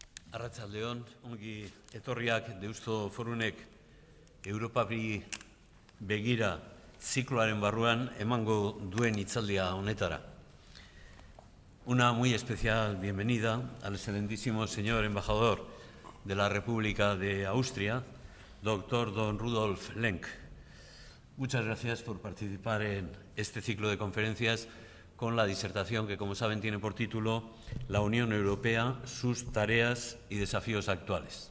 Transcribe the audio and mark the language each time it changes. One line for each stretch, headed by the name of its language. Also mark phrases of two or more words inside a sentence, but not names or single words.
Basque: Arratsaldeon, ongi etorriak Deusto Forunek Europari begira zikloaren barruan emango duen hitzaldia honetara.
Spanish: Una muy especial bienvenida al excelentísimo señor embajador de la República de Austria, doctor don Rudolf Lenk. Muchas gracias por participar en este ciclo de conferencias con la disertación que, como saben, tiene por título La Unión Europea, sus tareas y desafíos actuales.